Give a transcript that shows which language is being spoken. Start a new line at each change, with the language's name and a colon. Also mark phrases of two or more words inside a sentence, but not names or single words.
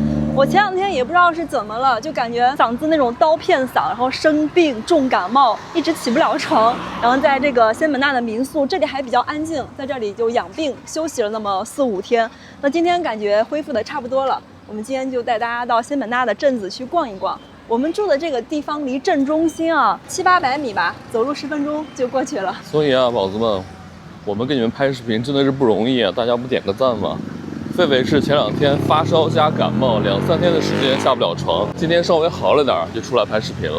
Chinese: 我前2天也不知道是怎麼了，就感覺嗓子那種刀片嗓，然後生病重感冒，一直起不了床。然後在這個仙本那的民宿，這裡還比較安靜，在這裡就養病休息了那麼4、5天。那今天感覺恢復的差不多了，我們今天就帶大家到仙本那的鎮子去逛一逛。我們住的這個地方離鎮中心啊700、800米吧，走路10分鐘就過去了。所以啊，寶子們，我們給你們拍視頻真的是不容易啊，大家不點個讚嗎？費偉是前2天發燒加感冒，2、3天的時間下不了床，今天稍微好了點就出來拍視頻了。